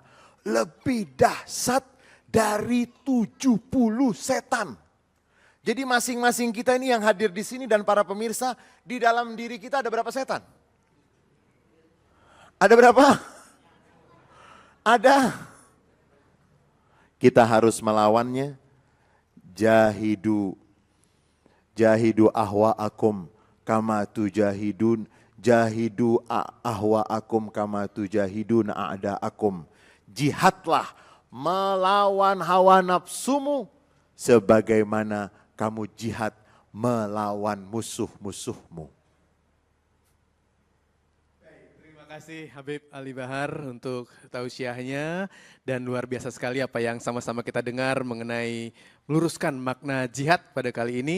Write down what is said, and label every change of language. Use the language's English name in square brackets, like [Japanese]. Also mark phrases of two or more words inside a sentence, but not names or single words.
[Indonesian] Lebih dahsyat dari 70 setan. Jadi masing-masing kita ini yang hadir di sini dan para pemirsa, di dalam diri kita ada berapa setan? Ada berapa? Ada. Kita harus melawannya. [Arabic] جاهدوا أهواءكم كما تجاهدون. جاهدوا أهواءكم كما تجاهدون أعداءكم. [Indonesian] Jihadlah melawan hawa nafsumu sebagaimana kamu jihad melawan musuh-musuhmu. Terima kasih Habib Ali Bahar untuk tausiahnya, dan luar biasa sekali apa yang sama-sama kita dengar mengenai meluruskan makna jihad pada kali ini.